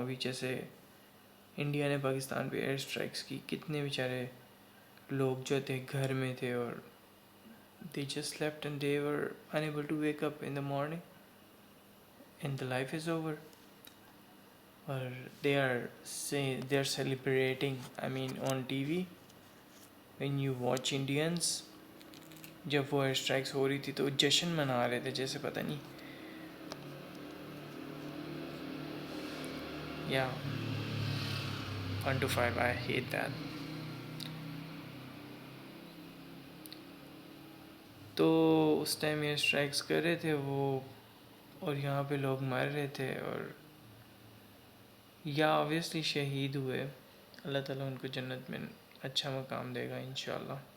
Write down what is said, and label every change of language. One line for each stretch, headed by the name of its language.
Urdu: ابھی جیسے انڈیا نے پاکستان پہ ایئر اسٹرائکس کی، کتنے بیچارے لوگ جو تھے گھر میں تھے اور
English: they just slept and they were unable to wake up in the morning and the life is over. Or they are celebrating, I mean on TV when you watch Indians,
Urdu: جب وہ ایئر اسٹرائکس ہو رہی تھی تو جشن منا رہے تھے جیسے پتہ نہیں.
English: یا 1 to 5 I hate that.
Urdu: تو اس ٹائم ایئر اسٹرائکس کر رہے تھے وہ، اور یہاں پہ لوگ مر رہے تھے، اور یا آبویسلی شہید ہوئے. اللہ تعالیٰ ان کو جنت میں اچھا مقام دے گا انشاءاللہ.